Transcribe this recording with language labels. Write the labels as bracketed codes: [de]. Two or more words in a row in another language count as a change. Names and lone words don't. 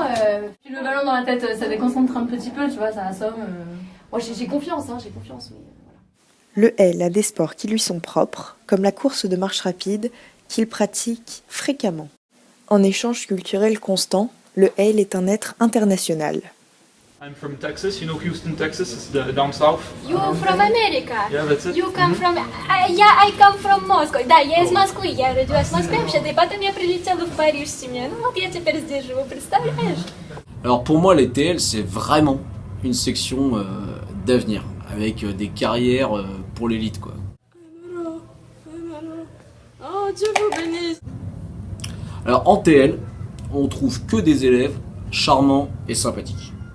[fr] Puis le ballon dans la tête, ça déconcentre un petit peu, tu vois, ça assomme. Moi j'ai confiance, mais voilà. Le L a des sports qui lui sont propres, comme la course de marche rapide, qu'il pratique fréquemment. En échange culturel constant, le L est un être international. [en] I'm from Texas. You know Houston, Texas? It's down south. You from America? Yeah, that's it. You come from... Yeah, I come from Moscow. [ru] Да, я из Москвы. Я родилась в Москве, вообще-то, и потом я прилетела в Париж с семьей. Ну вот я теперь здесь живу, представляешь? [fr] Alors pour moi, les TL, c'est vraiment une section d'avenir, avec des carrières pour l'élite, quoi. Oh, Dieu vous bénisse. Alors en TL, on trouve que des élèves charmants et sympathiques.